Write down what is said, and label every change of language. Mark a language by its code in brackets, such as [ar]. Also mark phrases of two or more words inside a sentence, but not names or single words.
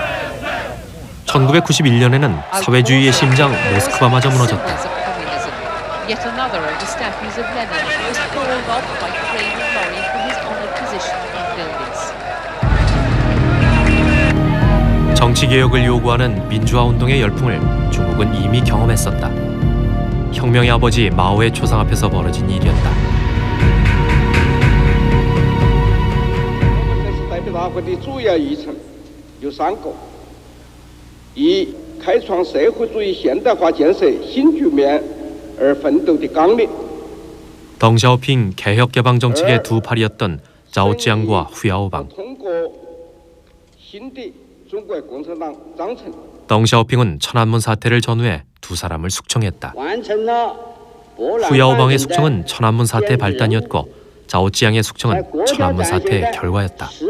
[ko] (1991년에는) 사회주의의 심장 모스크바마저 무너졌다. [en] Yet another of the statues of Lenin was hauled off by crane and lorry from his honored position in buildings. [ko] 정치 개혁을 요구하는 민주화 운동의 열풍을 중국은 이미 경험했었다. 혁명의 아버지 마오의 초상 앞에서 벌어진 일이었다. [zh] 代表大会的主要议程有3个：一、开创社会主义现代化建设新局面而奋斗的纲领。 [ko] 덩샤오핑 개혁 개방 정책의 두 팔이었던 자오찌앙과 후야오방. 덩샤오핑은 천안문 사태를 전후해 두 사람을 숙청했다. 후야오방의 숙청은 천안문 사태의 발단이었고 자오찌앙의 숙청은 천안문 사태의 결과였다.